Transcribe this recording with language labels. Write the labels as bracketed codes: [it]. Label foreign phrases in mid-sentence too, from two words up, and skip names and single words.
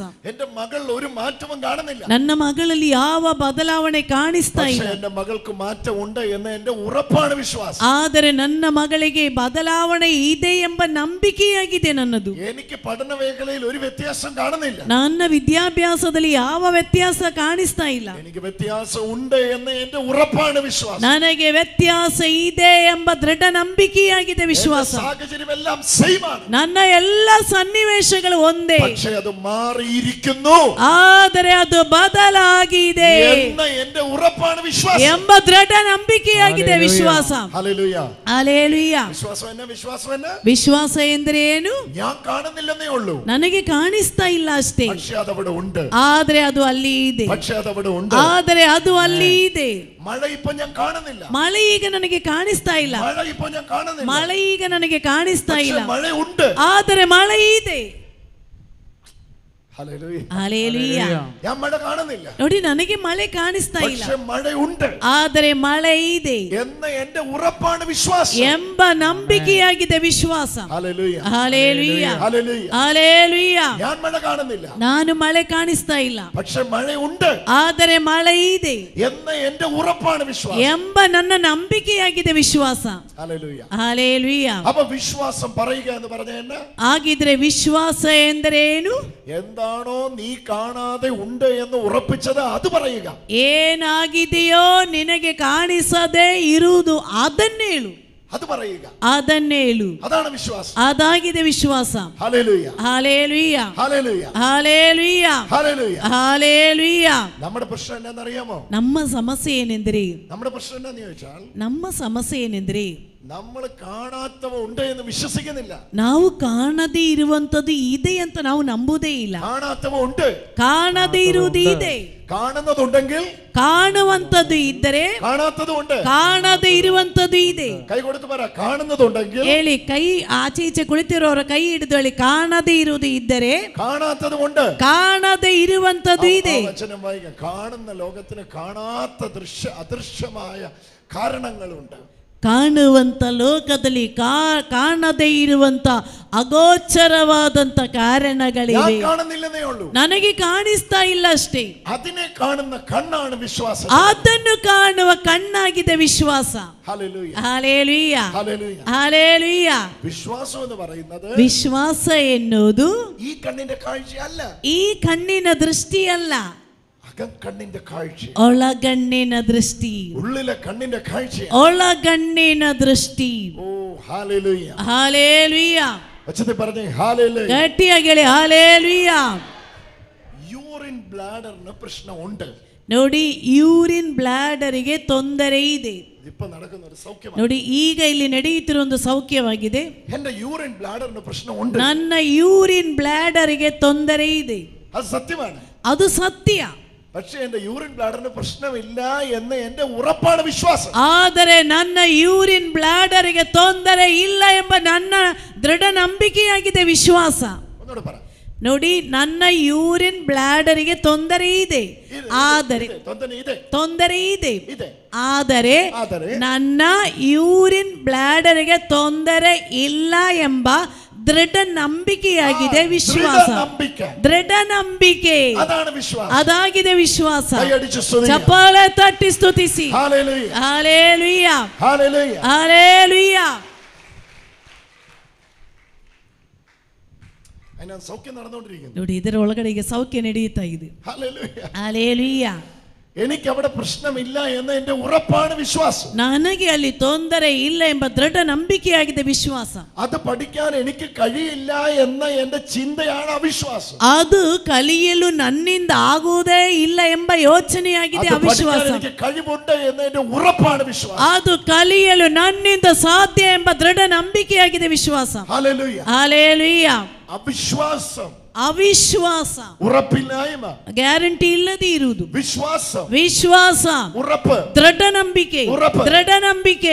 [ml] എന്റെ മകൾ ഒരു മാറ്റവും കാണുന്നില്ല, [kn] ನನ್ನ ಮಗಳಲ್ಲಿ ಯಾವ ಬದಲಾವಣೆ ಕಾಣಿಸ್ತಾ [ml] പക്ഷെ [kn] ಇಲ್ಲ, [ml] എന്റെ മകൾക്ക് മാറ്റം ഉണ്ട് എന്ന് എന്റെ ഉറപ്പാണ് വിശ്വാസം. [kn] ಆದರೆ ನನ್ನ ಮಗಳಿಗೆ ಬದಲಾವಣೆ ಇದೆ ಎಂಬ ನಂಬಿಕೆಯಾಗಿದೆ ನನ್ನದು. [ml] എനിക്ക് പഠന മേഖലയിൽ ഒരു വ്യത്യാസം കാണുന്നില്ല, [kn] ನನ್ನ ವಿದ್ಯಾಭ್ಯಾಸದಲ್ಲಿ ಯಾವ ವ್ಯತ್ಯಾಸ ಕಾಣಿಸ್ತಾ ಇಲ್ಲ. [ml] എനിക്ക് വ്യത്യാസം ഉണ്ട് എന്ന് എന്റെ ഉറപ്പാണ് വിശ്വാസം. [kn] ನನಗೆ ವ್ಯತ್ಯಾಸ ಇದೆ ಎಂಬ ದೃಢ ನಂಬಿಕೆಯಾಗಿದೆ ವಿಶ್ವಾಸ. [ml] സാഹചര്യമെല്ലാം സെയിം ആണ്. [kn] ನನ್ನ ಎಲ್ಲ ಸನ್ನಿವೇಶಗಳು ಒಂದೇ, [ml] പക്ഷേ അത് മാറിയിരിക്കുന്നു [kn] ಆದರೆ ಅದು ಬದಲಾಗಿದೆ [ml] എന്ന എന്റെ ഉറപ്പാണ് വിശ്വാസം. [kn] ಎಂಬ ದೃಢ ನಂಬಿಕೆಯಾಗಿದೆ ವಿಶ್ವಾಸ. [ml] ഹല്ലേലൂയ. [kn] ಹಲ್ಲೆಲೂಯ. [ml] വിശ്വാസം എന്ന [kn] ವಿಶ್ವಾಸ ಎಂದ್ರೆ ಏನು? [ml] ഞാൻ കാണുന്നില്ലെന്നേ ഉള്ളൂ, [kn] ನನಗೆ ಕಾಣಿಸ್ತಾ ಇಲ್ಲ ಅಷ್ಟೇ, [ml] പക്ഷേ അതവിടെ ഉണ്ട്. [kn] ಆದ್ರೆ ಅದು ಅಲ್ಲಿ ಇದೆ, [ml] പക്ഷേ അതവിടെ ഉണ്ട്. [kn] ಆದರೆ ಅದು ಅಲ್ಲಿ ಇದೆ. [ml] മഴ ഇപ്പൊ ഞാൻ കാണുന്നില്ല, [kn] ಮಳೆ ಈಗ ನನಗೆ ಕಾಣಿಸ್ತಾ ಇಲ್ಲ, [ml] മഴ ഇപ്പൊ ഞാൻ കാണുന്നില്ല, [kn] ಮಳೆ ಈಗ ನನಗೆ ಕಾಣಿಸ್ತಾ ಇಲ್ಲ, [ml] മഴ ഉണ്ട്, [kn] ಆದರೆ ಮಳೆ ಇದೆ. [ml] ഹല്ലേലൂയ. [kn] ಹಲ್ಲೆಲೂಯ. [ml] ഞാൻ മഴ കാണുന്നില്ല, [kn] ನೋಡಿ ನನಗೆ ಮಳೆ ಕಾಣಿಸ್ತಾ ಇಲ್ಲ, [ml] പക്ഷേ മഴ ഉണ്ട്, [kn] ಆದರೆ ಮಳೆ ಇದೆ [ml] എന്ന എന്റെ ഉറപ്പാണ് വിശ്വാസം. [kn] ಎಂಬ ನಂಬಿಕೆಯಾಗಿದೆ ವಿಶ್ವಾಸ. [ml] ഹല്ലേലൂയ. [kn] ಹಲ್ಲೆಲೂಯ. [ml] ഹല്ലേലൂയ. [kn] ಹಲ್ಲೆಲೂಯ. [ml] ഞാൻ മഴ കാണുന്നില്ല, [kn] ನಾನು ಮಳೆ ಕಾಣಿಸ್ತಾ ಇಲ್ಲ, [ml] പക്ഷേ മഴ ഉണ്ട്, [kn] ಆದರೆ ಮಳೆ ಇದೆ [ml] എന്ന എന്റെ ഉറപ്പാണ് വിശ്വാസം. [kn] ಎಂಬ ನನ್ನ ನಂಬಿಕೆಯಾಗಿದೆ ವಿಶ್ವಾಸ. [ml] ഹല്ലേലൂയ. [kn] ಹಲ್ಲೆಲೂಯ. [ml] അപ്പൊ വിശ്വാസം പറയുക എന്ന് പറഞ്ഞ എന്നാ? [kn] ಹಾಗಿದ್ರೆ ವಿಶ್ವಾಸ ಎಂದರೆ ಏನು? [ml] എന്താണോ നീ കാണാതെ ഉണ്ട് എന്ന് ഉറപ്പിച്ചത് അത് പറയുക. [kn] ಏನಾಗಿದೆಯೋ ನಿನಗೆ ಕಾಣಿಸದೆ ಇರುವುದು ಅದನ್ನೇ ಹೇಳು, [ml] അത് പറയുക, [kn] ಅದನ್ನೇ ಹೇಳು. [ml] അതാണ് വിശ്വാസം. [kn] ಅದಾಗಿದೆ ವಿಶ್ವಾಸ. [ml] ഹല്ലേലൂയ. [kn] ಹಲ್ಲೆಲೂಯ. [ml] ഹല്ലേലൂയ. [kn] ಹಲ್ಲೆಲೂಯ. [ml] ഹല്ലേലൂയ. [kn] ಹಲ್ಲೆಲೂಯ. [ml] നമ്മുടെ പ്രശ്നം എന്താണെന്നറിയാമോ? [kn] ನಮ್ಮ ಸಮಸ್ಯೆ ಏನೆಂದರೆ, [ml] നമ്മുടെ പ്രശ്നം എന്താന്ന് ചോദിച്ചാൽ [kn] ನಮ್ಮ ಸಮಸ್ಯೆ ಏನೆಂದರೆ [ml] നമ്മൾ കാണാത്തവ ഉണ്ട് എന്ന് വിശ്വസിക്കുന്നില്ല. [kn] ನಾವು ಕಾಣದೇ ಇರುವಂತದ್ದು ಇದೆ ಅಂತ ನಾವು ನಂಬುದೇ ಇಲ್ಲ. [ml] കാണാത്തവ ഉണ്ട്, [kn] ಕಾಣದೇ ಇರುವುದು ಇದೆ. [ml] കാണുന്നതുണ്ടെങ്കിൽ [kn] ಕಾಣುವಂತದ್ದು ಇದ್ದರೆ [ml] കാണാത്തതും ഉണ്ട്. [kn] ಕಾಣದೇ ಇರುವಂತದ್ದು ಇದೆ. [ml] കൈ കൊടുത്ത് പറ, കാണുന്നതുണ്ടെങ്കിൽ [kn] ಹೇಳಿ, ಕೈ ಆಚೆ ಈಚೆ ಕುಳಿತಿರೋರ ಕೈ ಹಿಡಿದು ಹೇಳಿ, ಕಾಣದೇ ಇರುವುದು ಇದ್ದರೆ [ml] കാണാത്തതും ഉണ്ട്. [kn] ಕಾಣದೇ ಇರುವಂತದ್ದು ಇದೆ. [ml] വചനം വായിക്കാം. കാണുന്ന ലോകത്തിന് കാണാത്ത അദൃശ്യമായ കാരണങ്ങളുണ്ട്. [kn] ಕಾಣುವಂತ ಲೋಕದಲ್ಲಿ ಕಾಣದೇ ಇರುವಂತ ಅಗೋಚರವಾದಂತ ಕಾರಣಗಳಿವೆ. [ml] കാണുന്നില്ലെന്നേ ഉള്ളൂ, [kn] ನನಗೆ ಕಾಣಿಸ್ತಾ ಇಲ್ಲ ಅಷ್ಟೇ. [ml] അതിനെ കാണുന്ന കണ്ണാണ് വിശ്വാസം. [kn] ಅದನ್ನು ಕಾಣುವ ಕಣ್ಣಾಗಿದೆ ವಿಶ್ವಾಸ. [ml] ഹല്ലേലൂയ. [kn] ಹಲ್ಲೆಲೂಯ. [ml] ഹല്ലേലൂയ. [kn] ಹಲ್ಲೆಲೂಯ. [ml] വിശ്വാസം എന്ന് പറയുന്നത് [kn] ವಿಶ್ವಾಸ ಎನ್ನುವುದು [ml] ഈ കണ്ണിന്റെ കാഴ്ചയല്ല, [kn] ಈ ಕಣ್ಣಿನ ದೃಷ್ಟಿಯಲ್ಲ, [ml] കണ്ണിന്റെ കാഴ്ച, [kn] ಒಳಗಣ್ಣಿನ ದೃಷ್ಟಿ, [ml] ഉള്ളിലെ കണ്ണിന്റെ കാഴ്ച. [kn] ಒಳಗಣ್ಣಿನ ದೃಷ್ಟಿ. [ml] ഓ ഹല്ലേലൂയ. [kn] ಹಲ್ಲೆಲೂಯ. [ml] വചനത്തിൽ പറഞ്ഞേ ഹല്ലേലൂയ. [kn] ಗಟ್ಟಿಯಾಗಿ ಹೇಳಿ ಹಲ್ಲೆಲೂಯ. [en] urine bladder [ml] പ്രശ്നമുണ്ട്. [kn] ನೋಡಿ, [en] urine bladder [kn] ತೊಂದರೆ ಇದೆ. [ml] ഇപ്പൊ നടക്കുന്ന ഒരു സൗഖ്യമാണ്. [kn] ನೋಡಿ, ಈಗ ಇಲ್ಲಿ ನಡೆಯುತ್ತಿರುವ ಒಂದು ಸೌಖ್ಯವಾಗಿದೆ. [ml] എന്റെ [en] urine bladder [ml] പ്രശ്നമുണ്ട്, [kn] ನನ್ನ [en] urine bladder [kn] ತೊಂದರೆ ಇದೆ. [ml] അത് സത്യമാണ്. [kn] ಅದು ಸತ್ಯ. [ml] പക്ഷേ എന്റെ [en] urine bladder [ml] പ്രശ്നമില്ല എന്ന് എന്റെ ഉറപ്പാണ് വിശ്വാസം. [kn] ಆದರೆ ನನ್ನ [en] urine bladder [kn] ತೊಂದರೆ ಇಲ್ಲ ಎಂಬ ನನ್ನ ದೃಢ ನಂಬಿಕೆಯಾಗಿದೆ ವಿಶ್ವಾಸ. [ml] ഒന്നുകൂടെ പറ. [kn] ನೋಡಿ, ನನ್ನ [en] urine bladder [kn] ತೊಂದರೆ ಇದೆ, ಆದರೆ ತೊಂದರೆ ಇದೆ, ಆದರೆ ನನ್ನ [en] urine bladder [kn] ತೊಂದರೆ ಇಲ್ಲ ಎಂಬ ದೃಢ ನಂಬಿಕೆಯಾಗಿದೆ ವಿಶ್ವಾಸ. ದೃಢ ನಂಬಿಕೆ ಅದಾಗಿದೆ ವಿಶ್ವಾಸ. ಚಪ್ಪಾಳೆ ತಟ್ಟಿ ಸ್ತುತಿಸಿ. ಹಲ್ಲೆಲೂಯ. ಹಲ್ಲೆಲೂಯ. [ml] സൗഖ്യം നടന്നുകൊണ്ടിരിക്കുന്നു. [kn] ನೋಡಿ, ಇದರ ಒಳಗಡೆ ಈಗ ಸೌಖ್ಯ ನಡೆಯುತ್ತಾ ಇದೆ. ಹಲ್ಲೆಲೂಯ. [ml] എനിക്ക് അവിടെ പ്രശ്നമില്ല എന്ന് എന്റെ ഉറപ്പാണ് വിശ്വാസം. [kn] ನನಗೆ ಅಲ್ಲಿ ತೊಂದರೆ ಇಲ್ಲ ಎಂಬ ದೃಢ ನಂಬಿಕೆಯಾಗಿದೆ ವಿಶ್ವಾಸ. [ml] അത് പഠിക്കാൻ എനിക്ക് കഴിയില്ല എന്ന എന്റെ ചിന്തയാണ് അവിശ്വാസം. [kn] ಅದು ಕಲಿಯಲು ನನ್ನಿಂದ ಆಗುವುದೇ ಇಲ್ಲ ಎಂಬ ಯೋಚನೆಯಾಗಿದೆ ಅವಿಶ್ವಾಸ. [ml] എനിക്ക് കഴിവുണ്ട് എന്ന് എന്റെ ഉറപ്പാണ് വിശ്വാസം. [kn] ಅದು ಕಲಿಯಲು ನನ್ನಿಂದ ಸಾಧ್ಯ ಎಂಬ ದೃಢ ನಂಬಿಕೆಯಾಗಿದೆ ವಿಶ್ವಾಸ. [ml] ഹല്ലേലൂയ. [kn] ಹಲ್ಲೆಲೂಯ. [ml] അവിശ്വാസം, [kn] ಅವಿಶ್ವಾಸ, [ml] ഉറപ്പില്ലായ്മ, [kn] ಗ್ಯಾರಂಟಿ ಇಲ್ಲದೆ ಇರುವುದು. [ml] വിശ്വാസം, [kn] ವಿಶ್ವಾಸ, [ml] ഉറപ്പ്, [kn] ದೃಢ ನಂಬಿಕೆ, ದೃಢ ನಂಬಿಕೆ.